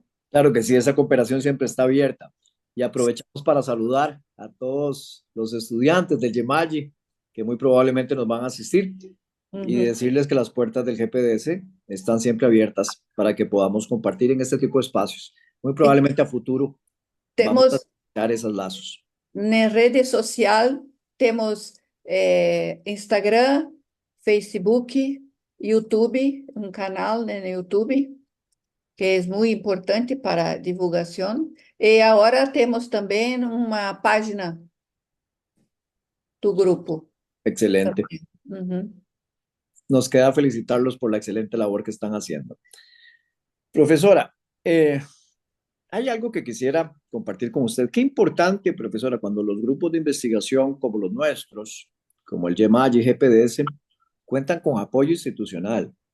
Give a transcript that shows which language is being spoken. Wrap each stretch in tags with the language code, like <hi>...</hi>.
<es>claro que sí, esa cooperación siempre está abierta. Y aprovechamos para saludar a todos los estudiantes del Yemayi, que muy probablemente nos van a asistir, y decirles que las puertas del GPDS están siempre abiertas para que podamos compartir en este tipo de espacios. Muy probablemente a futuro vamos a</es> <pt>Temos</pt> <es>crear esos lazos.</es> <pt>na rede social, temos Instagram, Facebook, YouTube, um canal no YouTube, que é muito importante para a divulgação. E agora temos também uma página do grupo.</pt> <es>Excelente. Nos queda felicitarlos por la excelente labor que están haciendo. Profesora, hay algo que quisiera compartir con usted. Qué importante, profesora, cuando los grupos de investigación como los nuestros, como el YEMAY y GPDS, cuentan con apoyo institucional.</es>